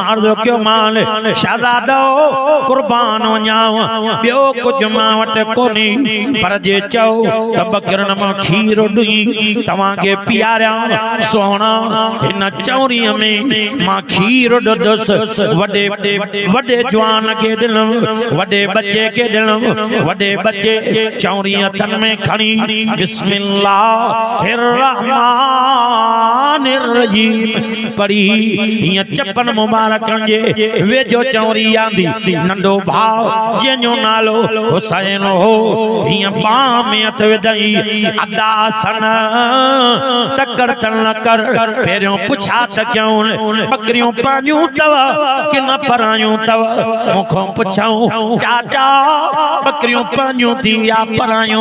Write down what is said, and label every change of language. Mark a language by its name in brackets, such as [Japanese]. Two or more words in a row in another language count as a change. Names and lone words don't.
[Sindhi] अर्ज़ कयो मान शहज़ादो कुर्बान वञाव ॿियो कुझु मां वटि कोन्हे पर जे चओ त बकरनि मां खीर ॾुई तव्हांखे पीआरियां सोना हिन चौरीअ में मां खीर ॾुधुसि वॾे जवान खे ॾिनमि वॾे बच्चे खे ॾिनमि वॾे बच्चे चौरी हथनि में खणी बिस्मिल्लाहिर [Arabic] الرحمن الرحيم [Sindhi] पढ़ी हीअं चपन मुबारकनि जे वेझो चौरी आंदी नंढो भाउ जंहिंजो नालो हुसैन हो हीअं बाह में हथ विधई अदा सन तकड़ न कर पहिरियों पुछा त कयूं बकरियूं पंहिंजूं अथव कि न परायूं अथव मूंखां पुछऊं चाचा बकरियूं पंहिंजूं थी या परायूं